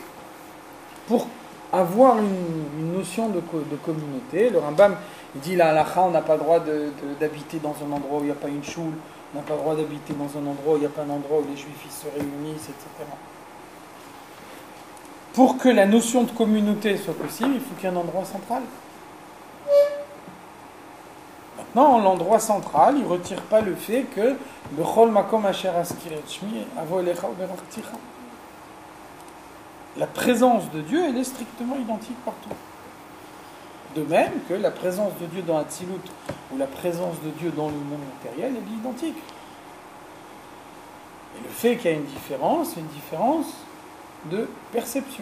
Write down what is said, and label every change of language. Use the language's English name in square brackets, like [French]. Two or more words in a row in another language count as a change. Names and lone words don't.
[French] Pour avoir une notion de communauté, le Rambam il dit la halakha, on n'a pas le droit d'habiter dans un endroit où il n'y a pas une choule, on n'a pas le droit d'habiter dans un endroit où il n'y a pas un endroit où les juifs ils se réunissent, etc. Pour que la notion de communauté soit possible, il faut qu'il y ait un endroit central. Maintenant, l'endroit central, il ne retire pas le fait que [Hebrew] בכל מקום אשר אזכיר את שמי אבוא אליך וברכתיך. [French] La présence de Dieu, elle est strictement identique partout. De même que la présence de Dieu dans Hatzilut ou la présence de Dieu dans le monde matériel, elle est identique. Et le fait qu'il y a une différence, c'est une différence de perception.